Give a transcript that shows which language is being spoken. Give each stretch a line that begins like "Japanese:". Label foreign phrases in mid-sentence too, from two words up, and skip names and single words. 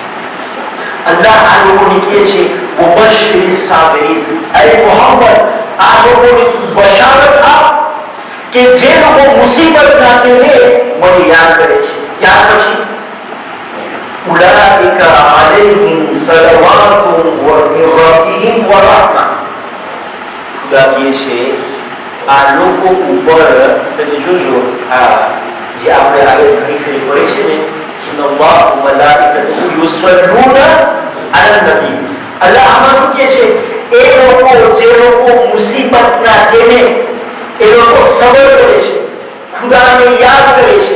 Gujarati: અલ્લાહ આ લોકોને કહે છે
Arabic: وبشر الصابرين,
Gujarati: અરે મોહમ્મદ આ લોકોને બશારત આપ કે જે લોકો મુસીબતના ટાઈમે મને યાદ કરે છે. ત્યાર પછી
Arabic: أولئك عليهم صلوات من ربهم ورحمة.
Gujarati: ખુદા કહે છે આ લોકો ઉપર તમે જોજો જે આપણે આયત ઘણી ફેરી પડી છે ને
Arabic: إن الله وملائكته يصلون على النبي.
Gujarati: અલ્લાહ આમાં શું કહે છે એ લોકો જે લોકો મુસીબતના ટાઈમે એ લોકો સબર કરે છે, ખુદાને યાદ કરે છે.